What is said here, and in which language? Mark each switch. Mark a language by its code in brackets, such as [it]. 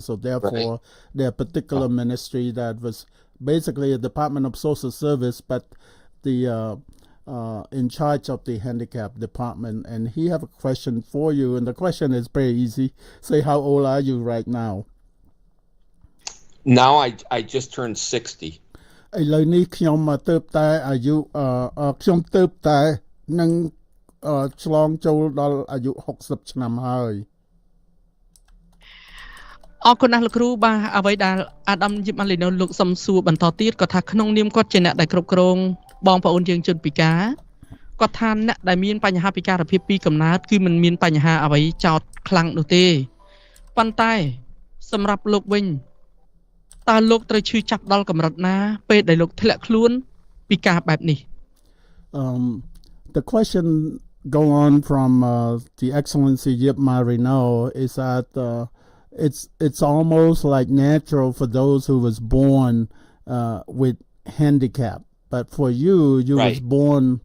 [en] So therefore, their particular ministry that was basically a Department of Social Service, but the in charge of the handicap department. And he have a question for you, and the question is very easy. Say, how old are you right now? Now I just turned 60. [km] ឥឡូវនេះខ្ញុំទៅតែអាយុខ្ញុំទៅតែនឹងឆ្លងចូលដល់អាយុ60ឆ្នាំហើយ អរគុណណាស់លោកគ្រូបាទអ្វីដែលអាដាមយីបម៉ាលីណូលោកសំសួរបន្តទៀតគាត់ថាក្នុងនាមគាត់ជាអ្នកដែលគ្រប់គ្រងបងប្អូនយើងជនពិការគាត់ថាអ្នកដែលមានបញ្ហាពិការភាពពីកំណើតគឺមិនមានបញ្ហាអ្វីចោតខ្លាំងនោះទេប៉ុន្តែសម្រាប់លោកវិញតើលោកត្រូវឈឺចាប់ដល់កម្រិតណាពេលដែលលោកធ្លាក់ខ្លួនពិការបែបនេះ [en] The question go on from the Excellency Yip Marino is that it's almost like natural for those who was born with handicap but for you right. was born